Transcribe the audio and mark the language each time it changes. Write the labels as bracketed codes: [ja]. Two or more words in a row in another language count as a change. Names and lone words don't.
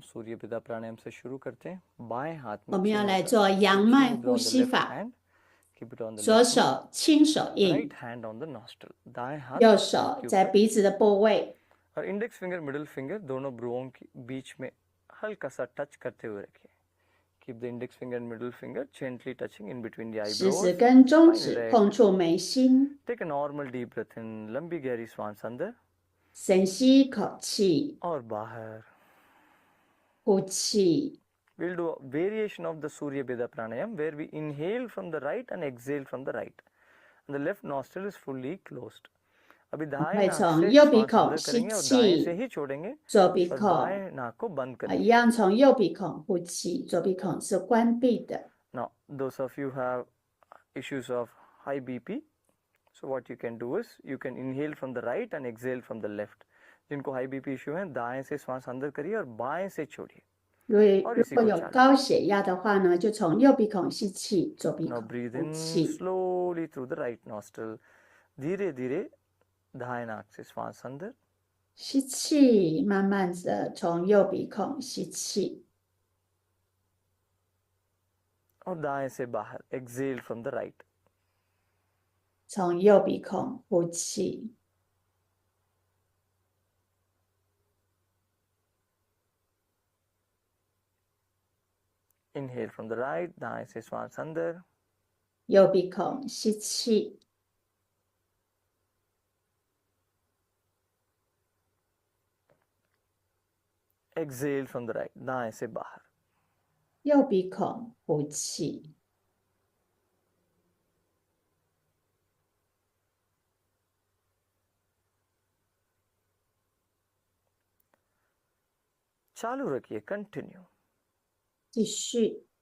[hi] Surya Beda Pranayam से शुरू करते हैं. बाएं हाथ 我 में [zh] 们要 [en] chin [zh] 来 [hi] मुद्रा. [zh] 做阳 [en] Chin [zh] 脉 [en] mudra [zh] 呼 [en] on the [zh] 吸 [en] left [zh] 法， [en] hand. Keep it on the [zh] 左 [en] left knee. [zh] 手亲手印， [en] Right hand on the nostril. [hi] दाएं हाथ [zh] 右手在 [hi] ऊपर. [zh] 鼻子的部位， [hi] और [en] index finger middle finger [hi] दोनों भ्रुओं के बीच में हल्का सा टच करते हुए रखिए. [en] Keep the index finger and middle finger gently touching in between the [zh] 食指 [en] eyebrows. [zh] 跟中 [en] Spine [zh] 指 [en] erect. [zh] 碰触眉心， [en] Take a normal deep breath in. [hi] लंबी गहरी श्वास अंदर [zh] 深吸一口气， [hi] और बाहर. [zh] 呼气。 [en] We'll do a variation of the Surya Beda Pranayam where we inhale from the right and exhale from the right. And the left nostril is fully closed. [hi] अभी दाएं [zh] 会 [hi] नाक [zh] 从 [hi] से [zh] 右鼻 [hi] श्वास [zh] 孔 [hi] अंदर [zh] 吸 [hi] करेंगे और दाएं से [zh] 气， [hi] ही छोड़ेंगे [zh] 左鼻 [hi] और [zh] 孔 [hi] बाएं नाक को बंद [zh] 一 [hi] करेंगे. [zh] 样从右鼻孔呼气，左鼻孔是关闭的。 [en] Now, those of you who have issues of high BP, so what you can do is you can inhale from the right and exhale from the left. [hi] जिनको [en] high BP issue [hi] है दाएं से श्वास अंदर करिए और बाएं से छोड़िए. [zh] 如果有高血压的话呢，就从右鼻孔吸气，左鼻 [en] Now [zh] 孔 [en] breathe [zh] 呼 [en] in [zh] 气。 [en] slowly through the right nostril. [hi] धीरे धीरे दाएं नाक से श्वास अंदर. [zh] 吸气，慢慢的从右鼻孔吸气， [hi] और दाएं से बाहर [en] exhale from the right. [zh] 从右鼻孔呼气， [en] Inhale from the right, [hi] दाएं से श्वास अंदर. [zh] 右鼻孔吸气， [en] Exhale from the right, [hi] दाएं से बाहर. [zh] 右鼻孔呼气， [hi] चालू रखिए, कंटिन्यू. [zh] 继续。